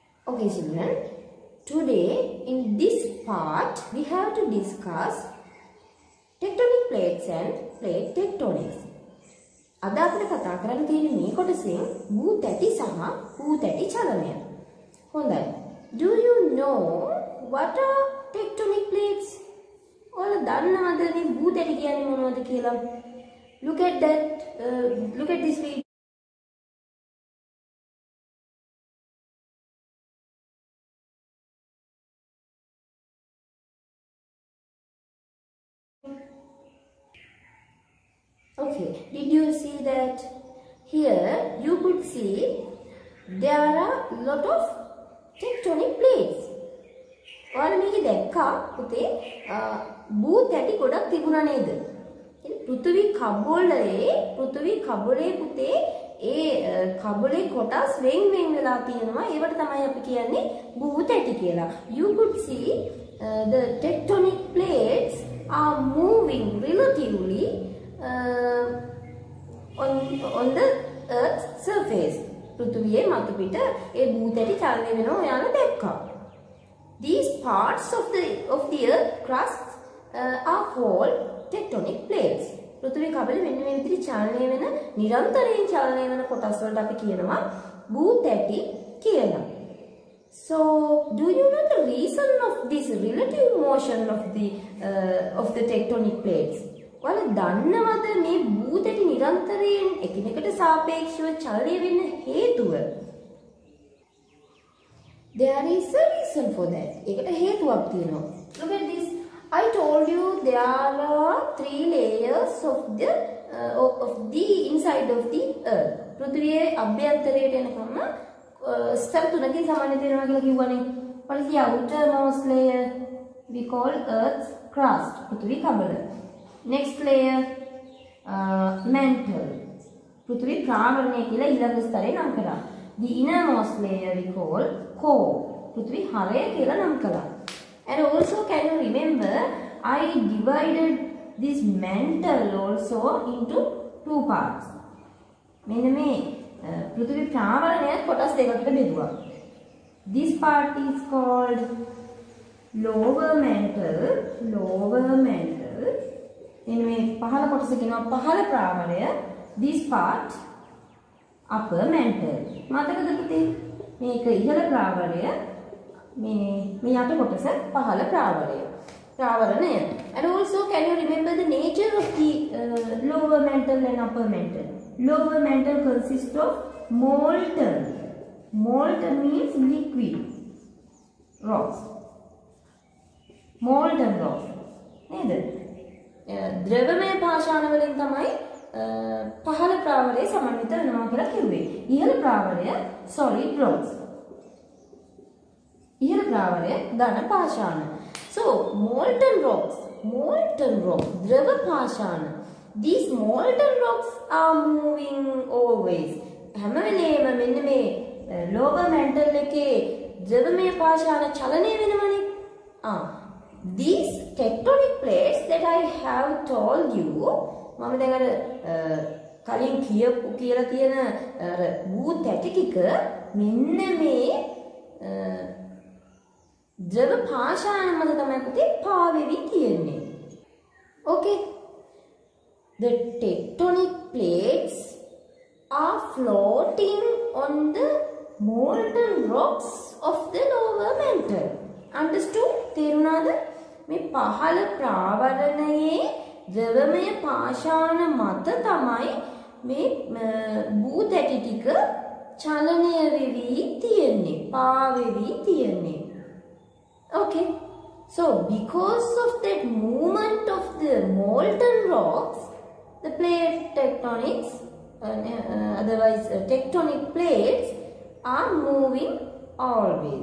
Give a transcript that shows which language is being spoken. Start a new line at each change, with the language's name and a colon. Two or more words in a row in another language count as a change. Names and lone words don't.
English: Okay children, today in this part we have to discuss tectonic plates and plate tectonics.
Sinhala: අද අපිට කතා කරන්න තියෙන මේ කොටසෙන් භූ තැටි සහ භූ තැටි චලනය. හොඳයි.
English: Do you know what are tectonic plates?
Sinhala: ඔයාලා දන්නවද මේ භූ තැටි කියන්නේ මොනවද කියලා?
English: Look at that. Look at this video. Okay, did you see that? Here you could see there are lot of tectonic plates.
Sinhala: ඔයාලා මේක දැක්කා පුතේ භූ තැටි ගොඩක් තිබුණා නේද? පෘථිවි කබලේ පුතේ ඒ කබලේ කොටස් වෙන් වෙලා තියෙනවා. ඒවට තමයි අපි කියන්නේ භූ තැටි කියලා.
English: You could see the tectonic plates are moving relatively on the earth's surface.
Sinhala: පෘථිවියේ මතු පිට ඒ භූ තැටි චලනය වෙනවා ඔයාලා දැක්කා.
English: These parts of the earth crust are called tectonic plates.
Sinhala: පෘථිවි කබලේ මෙන්න මේ විදිහට චලනය වෙන නිරන්තරයෙන් චලනය වෙන කොටස් වලට අපි කියනවා භූ තැටි කියලා.
English: So, do you know the reason of this relative motion of the tectonic plates?
Sinhala: ඔයාලා දන්නවද මේ භූ තැටි නිරන්තරයෙන් එකිනෙකට සාපේක්ෂව චලනය වෙන්න හේතුව?
English: There is a reason for that.
Sinhala: ඒකට හේතුවක් තියෙනවා.
English: Look at this. I told you there are 3 layers of the inside of the earth.
Sinhala: පෘථිවියේ අභ්‍යන්තරයට එනකම් ස්තර තුනකින් සමන්විත වෙනවා කියලා කිව්වනේ.
English: What is the outermost layer? We call Earth's crust.
Sinhala: පෘථිවි කබල.
English: Next layer, mantle.
Sinhala: පෘථිවි ප්‍රාවරණය කියලා ඊළඟ ස්තරේ නම් කරා.
English: The innermost layer we call core.
Sinhala: පෘථිවි හරය කියලා නම් කළා.
English: And also, can you remember, I divided this mantle also into 2 parts.
Sinhala: මෙන්න මේ පෘථිවි ප්‍රාවරණය කොටස් දෙකකට බෙදුවා.
English: This part is called lower mantle.
Sinhala: එන්න මේ පහළ කොටස කියනවා පහළ ප්‍රාවරණය.
English: This part upper mantle.
Sinhala: මතකද පුතේ? මේක ඉහළ ප්‍රාවරණය. මේ යට කොටස පහළ ප්‍රාවරණය.
English: And also, can you remember the nature of the lower mantle and upper mantle? Lower mantle consists of molten. Molten means liquid rocks. Molten rocks.
Sinhala: නේද? ද්‍රවමය පාෂාණ වලින් තමයි පහළ ප්‍රාවරණය සමන්විත වෙනවා කියලා කිව්වේ. ඉහළ ප්‍රාවරණය
English: solid rocks.
Sinhala: ඉහළ ප්‍රාවරණය ඝන පාෂාණ.
English: So molten rocks,
Sinhala: ද්‍රව පාෂාණ.
English: These molten rocks are moving always.
Sinhala: හැම වෙලේම මෙන්න මේ
English: lower mantle
Sinhala: එකේ ද්‍රවමය පාෂාණ චලනය වෙනවනේ.
English: These tectonic plates that I have told you,
Sinhala: මම දැන් අර කලින් කියලා තියෙන අර භූ තැටි ටික මෙන්න මේ ද්‍රව පාෂාණ මත තමයි පුතේ පාවෙවි තියෙන්නේ.
English: Okay. The tectonic plates are floating on the molten rocks of the lower mantle. Understood?
Sinhala: තේරුණාද? මේ පහළ ප්‍රාවරණයේ ද්‍රවමය පාෂාණ මත තමයි මේ භූ තැටි ටික චලනය වෙවි තියෙන්නේ, පාවෙවි තියෙන්නේ. Okay.
English: So, because of that movement of the molten rocks, the plate tectonics, otherwise tectonic plates, are moving always.